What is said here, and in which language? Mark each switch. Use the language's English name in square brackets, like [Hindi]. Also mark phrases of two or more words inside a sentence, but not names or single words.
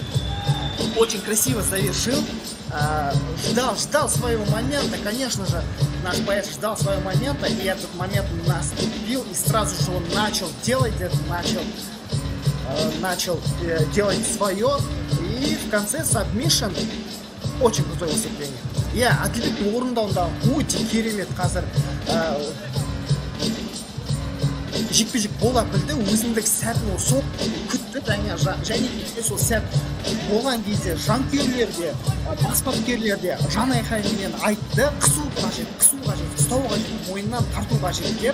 [Russian] Очень красиво завершил. Ждал своего момента, конечно же, наш боец ждал своего момента, и этот момент наступил, и сразу же он начал делать это, начал делать свое, и в конце сабмишн. Очень крутое выступление. [Kazakh] Я Адильбектің орындауында өте керемет қазір жекпе-жек бола білді, өзіндік сәтін сол күтті, және сол сәт болған кезде жанкүйерлер де, бас бапкерлер де жан айқайымен айтты, қысу қажет, ұстау қажет, мойнынан тарту қажет деп.